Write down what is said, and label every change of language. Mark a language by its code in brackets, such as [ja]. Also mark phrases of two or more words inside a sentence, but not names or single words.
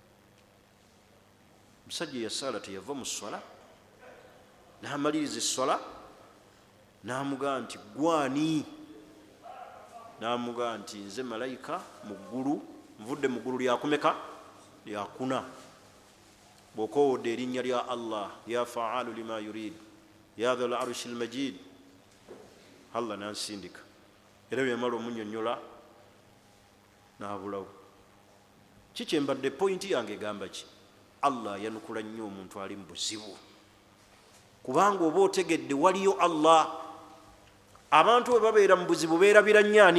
[lg] Musajja yasaala teyava mu swala, namaliriza eswala, namugaa nti gwani? Namugaa nti nze malayika mu ggulu, nvudde mu ggulu lyakumeka? Lyakuna. Bw'okoowodde erinnya lya Allah, [ar] يا فعال لما يريد يا ذا العرش المجيد, [lg] Allah nansindika. Era byamala omunnyonnyola n'abulawo. Kikyembadde pointi yange egamba ki? Allah yanukula nnyo omuntu ali mu buzibu, kubanga oba otegedde waliyo Allah. Abantu bwe babeera mu buzibu beerabira nnyani?